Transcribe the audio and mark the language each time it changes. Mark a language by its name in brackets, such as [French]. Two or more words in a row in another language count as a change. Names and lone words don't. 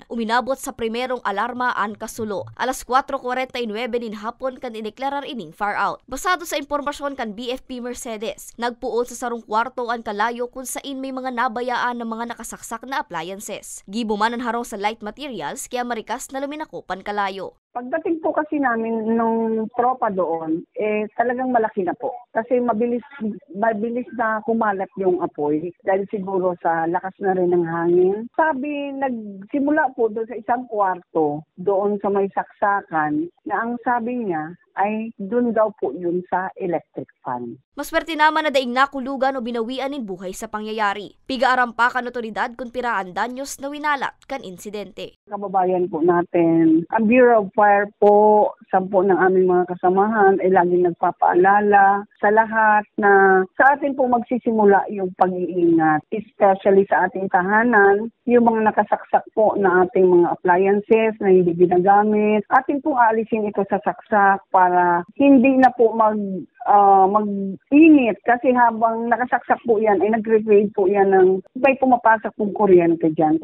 [Bikol] Uminabot sa primerong alarma ang kasulo. Alas 4:49 nin hapon kan ineklarar ining [English] far out. [Bikol] Basado sa impormasyon kan BFP Mercedes, nagpuot sa sarong kwarto ang kalayo kung sain may mga nabayaan ng mga nakasaksak na appliances. Gibo man ang harong sa [English] light materials [Bikol] kaya marikas na luminakop ang kalayo. [Filipino] Pagdating po kasi namin nung tropa doon, talagang malaki na po. Kasi mabilis na kumalat yung apoy dahil siguro sa lakas na rin ng hangin. Sabi, nagsimula po doon sa isang kwarto, doon sa may saksakan, na ang sabi niya ay doon daw po yun sa electric fan. [Bikol] Maswerte naman na daing nakulugan o binawian in buhay sa pangyayari. Pigaaram pa kan otoridad kung piraan danyos na winalat kan insidente. [Filipino] Kababayan po natin, ang Bureau of Fire po, 10 ng aming mga kasamahan ay laging nagpapaalala sa lahat na sa atin po magsisimula yung pag-iingat, especially sa ating tahanan, yung mga nakasaksak po na ating mga appliances na hindi ginagamit, atin pong aalisin ito sa saksak para hindi na po mag-init kasi habang nakasaksak po yan ay nagre-grade po yan ng may pumapasok pong kuryente dyan.